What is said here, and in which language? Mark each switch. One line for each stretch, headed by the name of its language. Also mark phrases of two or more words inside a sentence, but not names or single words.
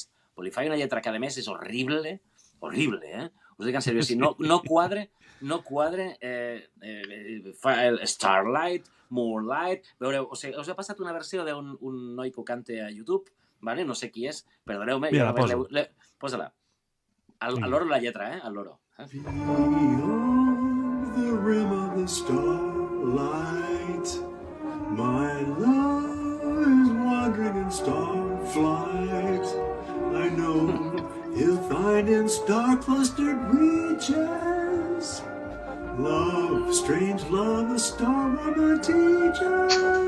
Catalan: Li faig una lletra que, a més, és horrible, us dic en sèrio, si no quadre Starlight, Moonlight... Veureu, o sigui, us he passat una versió d'un noi que ho canta a YouTube, vale? No sé qui és, perdoneu-me. Mira, posa-la. Al loro la lletra, al loro.
English: Beyond the rim of the starlight, my love is wandering in starflight. I know he'll find in star-clustered regions love, strange love, a star woman teaches.